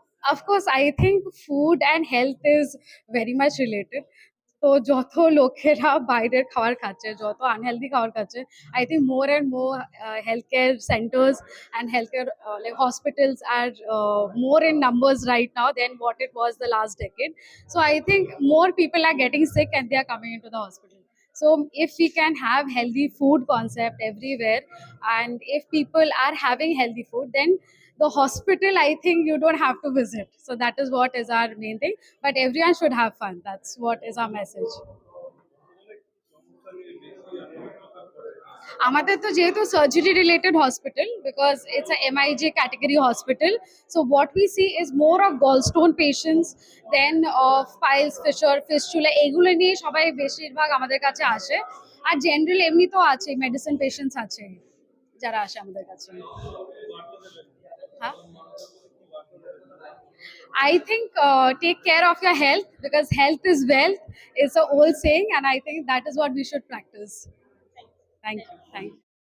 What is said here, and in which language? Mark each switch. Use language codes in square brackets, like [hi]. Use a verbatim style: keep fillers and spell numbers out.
[en] Of course, I think food and health is very much related. [bn] তো যত লোকেরা বাইরের খাবার খাচ্ছে, যত আনহেলদি খাবার খাচ্ছে, [en] I think more and more health care centers and health care like hospitals are more in numbers right now than what it was the last decade. So I think more people are getting sick and they are coming into the hospital. So if we can have healthy food concept everywhere, and if people are having healthy food, then the hospital, I think you don't have to visit. So that is what is our main thing. But everyone should have fun. That's what is our message. [bn] আমাদের তো যেহেতু surgery related hospital [en] because it's a MIG category hospital so what we see is more of gallstone patients than of piles fissure fistula [bn] এগুলো নিয়ে সবাই বেশিরভাগ আমাদের কাছে আসে আর জেনারেল এমনিতেও আছে মেডিসিন পেশেন্টস আছে যারা আসে আমাদের কাছে হ্যাঁ [en] I think uh, take care of your health because health is wealth. It's an old saying, and I think that is what we should practice. Thank you. Thank you.